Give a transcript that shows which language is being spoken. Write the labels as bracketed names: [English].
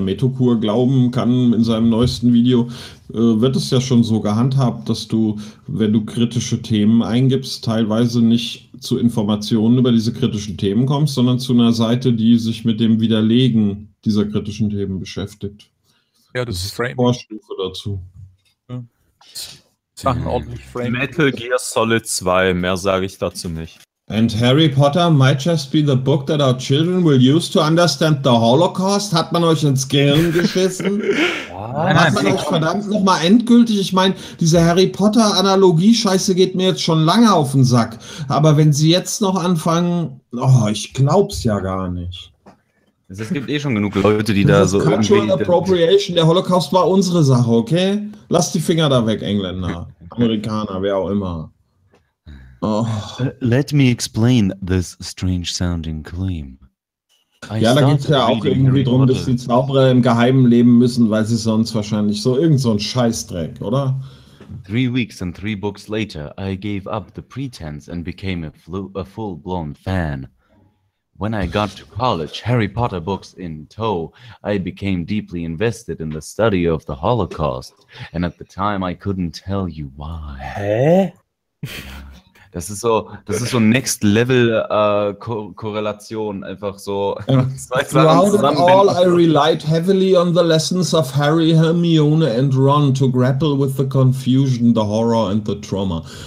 [German] Metokur glauben kann in seinem neuesten Video, wird es ja schon so gehandhabt, dass du, wenn du kritische Themen eingibst, teilweise nicht zu Informationen über diese kritischen Themen kommst, sondern zu einer Seite, die sich mit dem Widerlegen dieser kritischen Themen beschäftigt. Ja, das ist eine Vorstufe dazu. Ja. Sachen ordentlich Frame. Metal Gear Solid 2, mehr sage ich dazu nicht. [English] And Harry Potter might just be the book that our children will use to understand the Holocaust. [German] Hat man euch ins Gehirn geschissen? Hat man euch verdammt nochmal endgültig? Ich meine, diese Harry Potter-Analogie-Scheiße geht mir jetzt schon lange auf den Sack. Aber wenn sie jetzt noch anfangen, oh, ich glaub's ja gar nicht. Es gibt eh schon genug Leute, die da so Cultural irgendwie... Cultural Appropriation, der Holocaust war unsere Sache, okay? Lass die Finger da weg, Engländer, Amerikaner, wer auch immer. [English] Oh. Let me explain this strange sounding claim. [German] Ja, da geht es ja auch irgendwie darum, dass die Zauberer im Geheimen leben müssen, weil sie sonst wahrscheinlich so irgend so ein Scheißdreck, oder? [English] 3 weeks and 3 books later, I gave up the pretense and became a full-blown fan. When I got to college, Harry Potter books in tow, I became deeply invested in the study of the Holocaust. And at the time, I couldn't tell you why. Hä? [German] Das ist so Next Level Korrelation, einfach so. [English] Throughout all, I relied heavily on the lessons of Harry, Hermione and Ron to grapple with the confusion, the horror and the trauma.